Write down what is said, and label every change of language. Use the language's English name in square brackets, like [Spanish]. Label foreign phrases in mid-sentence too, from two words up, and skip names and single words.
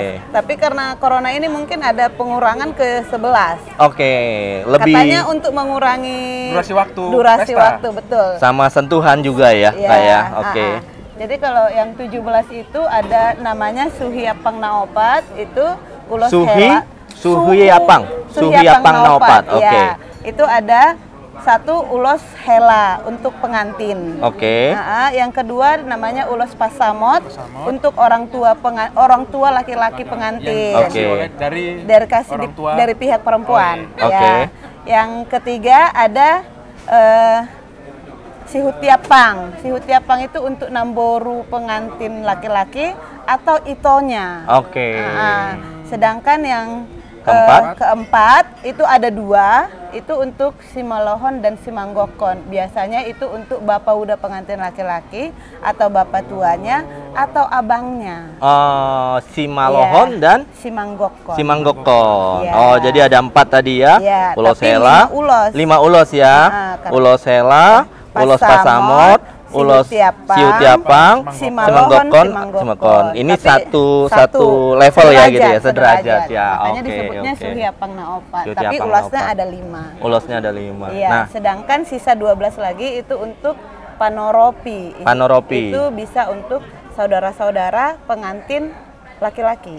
[Indonesian] Tapi karena corona ini mungkin ada pengurangan ke 11. Oke, lebih Katanya untuk mengurangi Durasi waktu durasi pesta. waktu, betul. sama sentuhan juga ya, Iya, Kak ya. Oke. Jadi kalau yang 17 itu ada namanya Suhiapang Naopat, itu ulos hela. Suhiapang Naopat. Oke. Iya. Itu ada satu ulos hela untuk pengantin. Oke. Yang kedua namanya ulos pasamot untuk orang tua laki-laki pengantin. Yang dikasih Oke. oleh dari Kasih orang tua. dari pihak perempuan. Oh, iya. Ya. Oke. Yang ketiga ada Sihutiapang. Sihutiapang itu untuk namboru pengantin laki-laki atau itonya. Oke. Sedangkan yang Keempat? itu ada 2, itu untuk Simalohon dan Simanggokon. Biasanya itu untuk bapak udah pengantin laki-laki atau bapak tuanya atau abangnya. Simalohon Iya. dan Simanggokon. Simanggokon. Iya. Oh, jadi ada 4 tadi ya. Iya, Ulos tapi hela. 5 ulos. 5 ulos ya. Karena- Ulos hela, ulos pasamot, ulos Sihutiapang, Simalohon, Simanggokon, Simanggokon. Ini Tapi satu level ya gitu ya, sederajat ya. Makanya Oke, disebutnya oke. Suhiapang Naopat. Tapi Suhiapang ulasnya Naopat. ada 5. Ulosnya ada 5. Iya, Nah, sedangkan sisa 12 lagi itu untuk panoropi. Panoropi. Itu bisa untuk saudara-saudara pengantin laki-laki.